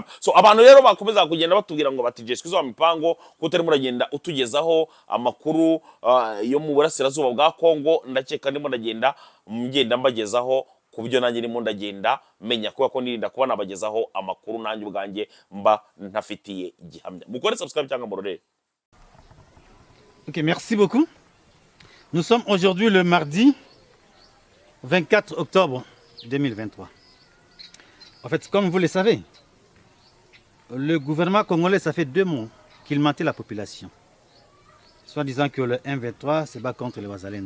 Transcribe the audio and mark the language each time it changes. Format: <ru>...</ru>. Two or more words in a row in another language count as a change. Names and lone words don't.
<rw>So abantu rero bakomeza kugenda batubwira ngo bati Jeswe zo mipango kutari muragenda utugezaho amakuru yo mu burasirazuba bwa Kongo, ndakeka ndimo ndagenda mugenda mbagezaho kubyo nanjye ndimo ndagenda menya ko nirinda kuba nabagezaho amakuru nanjye ubwanjye mba ntafitiye gihamya. Mukore subscribe cyangwa murore.</rw> <fr>OK, merci beaucoup. Nous sommes aujourd'hui le mardi 24 octobre 2023. En fait, comme vous le savez, le gouvernement congolais, ça fait 2 mois qu'il mentait la population, soit disant que le M23 se bat contre les Wazalendo.</fr>